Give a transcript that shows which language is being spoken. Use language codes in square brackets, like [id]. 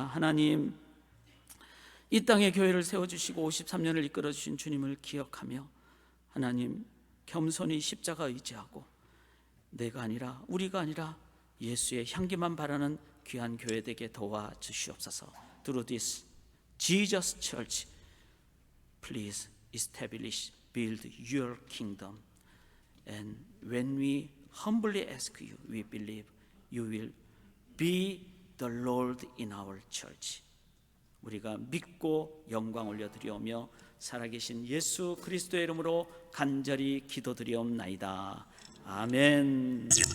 [ko] 하나님, 이 땅에 교회를 세워주시고 53년을 이끌어주신 주님을 기억하며 하나님, 겸손히 십자가 의지하고 내가 아니라 우리가 아니라 예수의 향기만 바라는 귀한 교회 되게 도와주시옵소서. [en] Through this Jesus Church, please establish, build your kingdom. And when we humbly ask you, we believe you will be the Lord in our church. [ko] 우리가 믿고 영광 올려드리오며 살아계신 예수 그리스도의 이름으로 간절히 기도드리옵나이다. 아멘.